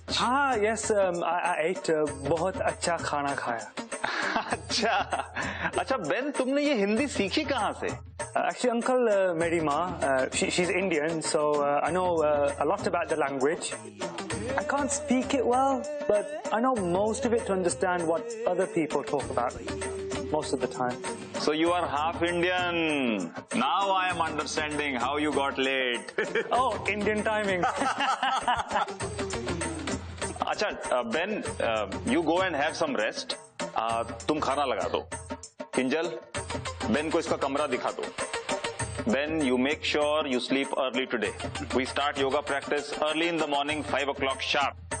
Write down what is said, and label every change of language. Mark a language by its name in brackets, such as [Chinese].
[Hindi] हाँ, [English] yes, I ate [Hindi] बहुत अच्छा खाना खाया। अच्छा बेन, तुमने ये हिंदी सीखी कहाँ से? [English] Actually, uncle, [Hindi] मेरी माँ, [English] she's Indian, so I know a lot about the language. I can't speak it well, but I know most of it to understand what other people talk about most of the time. So you are half Indian. Now I am understanding how you got late. Oh, Indian timing. अच्छा Ben, you go and have some rest. [Hindi] तुम खाना लगा दो। Kinjal, Ben को इसका कमरा दिखा दो। [English] Ben, you make sure you sleep early today. We start yoga practice early in the morning, 5 o'clock sharp.